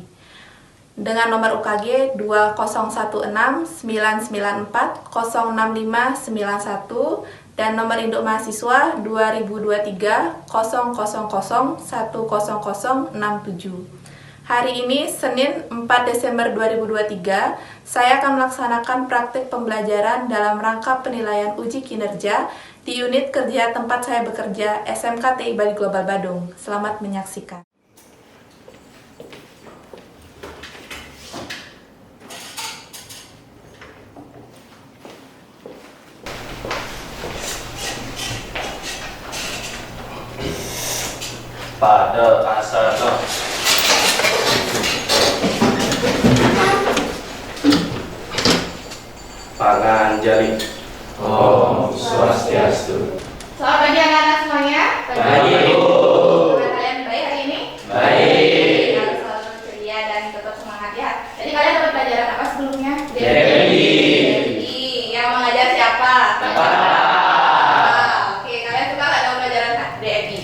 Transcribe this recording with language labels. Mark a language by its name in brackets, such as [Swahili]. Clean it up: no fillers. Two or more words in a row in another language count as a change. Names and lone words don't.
[Indonesian] Dengan nomor UKG 2016-994-06591 dan nomor induk mahasiswa 2023-000-10067. Hari ini, Senin 4 Desember 2023, saya akan melaksanakan praktik pembelajaran dalam rangka penilaian uji kinerja di unit kerja tempat saya bekerja, SMK TI Bali Global Badung. Selamat menyaksikan. [Balinese] Pada asana panganjali. Om Swastiastu. [Indonesian] Selamat pagi anak-anak semuanya. Pagi, Bu. Gimana kalian baik hari ini? Baik. Harus selalu ceria dan tetap semangat ya. Jadi kalian dapat pelajaran apa sebelumnya? DMI. Yang mengajar siapa? Bapak. Oke, kalian suka nggak dengan pelajaran DMI?